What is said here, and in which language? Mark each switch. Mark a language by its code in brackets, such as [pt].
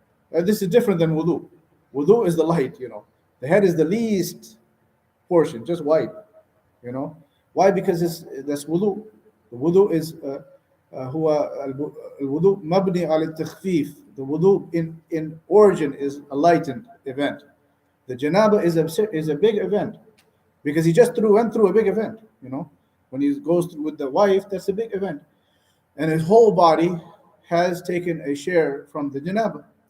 [en] This is different than wudu. Wudu is the light. The head is the least portion, just white. Why? Because that's wudu. The wudu is [ar] هو الوضوء مبني على التخفيف. [en] The wudu in origin is a lightened event. The janaba is a big event, because he just went through a big event. When he goes with the wife, that's a big event, and his whole body has taken a share from the janaba.